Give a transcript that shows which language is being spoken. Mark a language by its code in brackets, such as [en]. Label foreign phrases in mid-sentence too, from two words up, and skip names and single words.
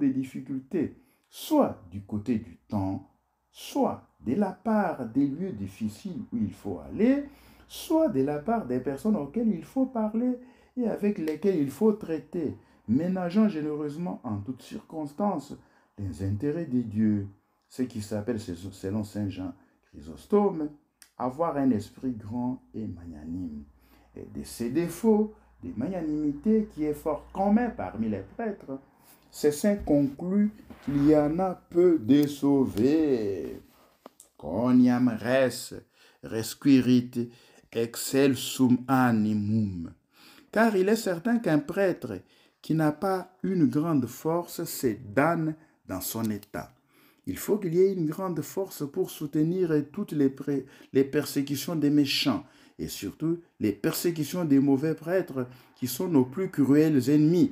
[fr] difficultés, soit du côté du temps, soit de la part des lieux difficiles où il faut aller, soit de la part des personnes auxquelles il faut parler et avec lesquelles il faut traiter, ménageant généreusement en toutes circonstances les intérêts de Dieu, ce qui s'appelle, selon Saint Jean Chrysostome, avoir un esprit grand et magnanime. Et de ces défauts de magnanimité qui est fort commun parmi les prêtres, ces saints concluent qu'il y en a peu de sauvés. [la] Coniam res resquirit excelsum animum. [fr] Car il est certain qu'un prêtre qui n'a pas une grande force se damne dans son état. Il faut qu'il y ait une grande force pour soutenir toutes les persécutions des méchants et surtout les persécutions des mauvais prêtres qui sont nos plus cruels ennemis.